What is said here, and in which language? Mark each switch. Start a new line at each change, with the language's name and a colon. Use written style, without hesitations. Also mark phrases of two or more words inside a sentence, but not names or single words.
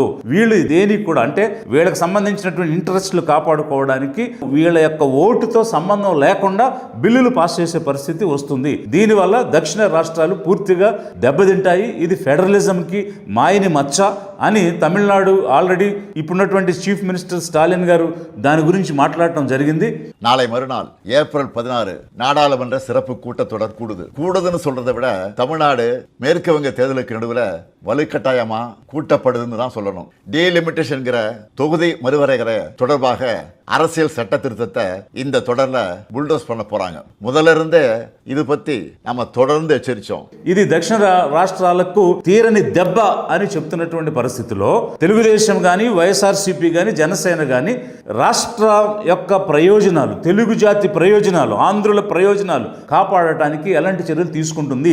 Telugu: వీళ్ళు దేనికి కూడా అంటే వీళ్ళకి సంబంధించినటువంటి ఇంట్రెస్ట్లు కాపాడుకోవడానికి వీళ్ళ యొక్క ఓటుతో సంబంధం లేకుండా బిల్లులు పాస్ చేసే పరిస్థితి వస్తుంది. దీనివల్ల దక్షిణ రాష్ట్రాలు పూర్తిగా దెబ్బతింటాయి. ఇది ఫెడరలిజంకి మాయని మచ్చ అని తమిళనాడు ఆల్రెడీ ఇప్పుడున్నటువంటి
English: chief minister
Telugu: స్టాలిన్ గారు దాని గురించి మాట్లాడటం జరిగింది.
Tamil: நாளை மறுநாள் ஏப்ரல் 16 நாடாளுமன்ற சிறப்பு கூட்டத்தொடர் கூடுதுன்னு சொல்றதை விட தமிழ்நாடு மேற்கு வங்க தேர்தலுக்கு நடுவில் வலுக்கட்டாயமா கூட்டப்படுதுன்னு தான் சொல்லணும். டீலிமிட்டேஷன்கிற தொகுதி மறுவரைகிற தொடர்பாக அரசியல் சட்ட திருத்தத்தை இந்த தொடர்ல புல்டோஸ் பண்ண போறாங்க. முதல்ல இருந்தே இது பத்தி நம்ம தொடர்ந்து హెచ్చరించాం.
Telugu: ఇది దక్షిణ రాష్ట్రాలకు తీరని దెబ్బ అని చెప్తున్నటువంటి పరిస్థితిలో తెలుగుదేశం కానీ, వైఎస్ఆర్సీపీ కానీ, జనసేన కానీ రాష్ట్ర యొక్క ప్రయోజనాలు, తెలుగు జాతి ప్రయోజనాలు, ఆంధ్రుల ప్రయోజనాలు కాపాడటానికి ఎలాంటి చర్యలు తీసుకుంటుంది?